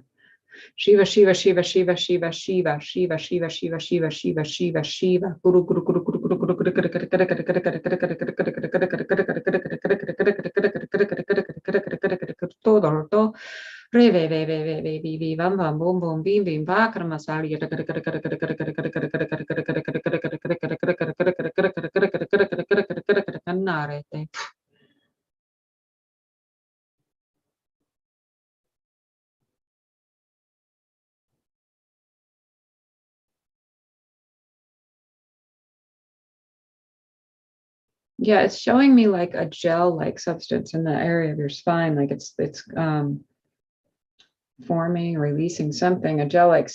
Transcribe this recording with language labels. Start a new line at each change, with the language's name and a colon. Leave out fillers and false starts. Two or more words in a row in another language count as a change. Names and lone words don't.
Sanskrit: Shiva, Shiva, Shiva, Shiva, Shiva, Shiva, Shiva, Shiva, Shiva, Shiva, Shiva, Shiva, Shiva, Guru, Guru, Guru, Guru, Guru, Guru, Guru, todo, re, ve, ve, ve, ve, ve, vi, vi, vam, vam, boom, boom, bim, bim, ba, karma, sali, narete.
English: Yeah, it's showing me like a gel-like substance in the area of your spine, like it's forming, releasing something, a gel-like.